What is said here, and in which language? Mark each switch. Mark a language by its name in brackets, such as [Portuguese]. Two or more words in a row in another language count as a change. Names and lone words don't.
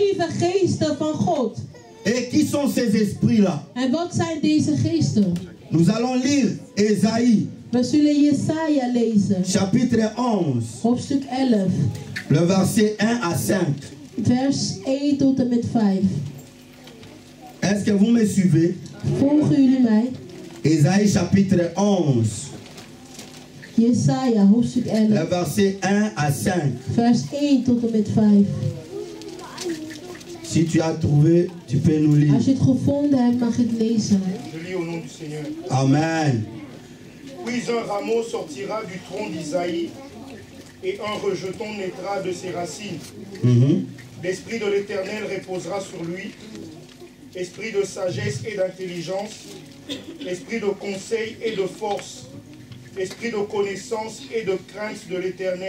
[Dutch] geesten van God. [French] Et qui sont ces esprits-là? [Dutch] En wat zijn deze geesten? [French] Nous allons lire Ésaïe. [Dutch] We zullen Jesaja lezen. [French] Chapitre 11. [Dutch] Hoofdstuk 11. [French] Le verset 1 à 5. [Dutch] Vers 1 tot en met 5. [French] Est-ce que vous me suivez? [Dutch] Volgen jullie mij? [French] Ésaïe chapitre 11. [Dutch] Jesaja hoofdstuk 11. [French] Le verset 1 à 5. [Dutch] Vers 1 tot en met 5. [French] Si tu as trouvé, tu peux nous lire. [Dutch] Als je het gevonden hebt, mag je het lezen. [French] Je lis au nom du Seigneur. Amen. Puis un rameau sortira du tronc d'Isaïe, et un rejeton naîtra de ses racines. L'esprit de l'Éternel reposera sur lui, esprit de sagesse et d'intelligence, esprit de conseil et de force, esprit de connaissance et de crainte de l'Éternel.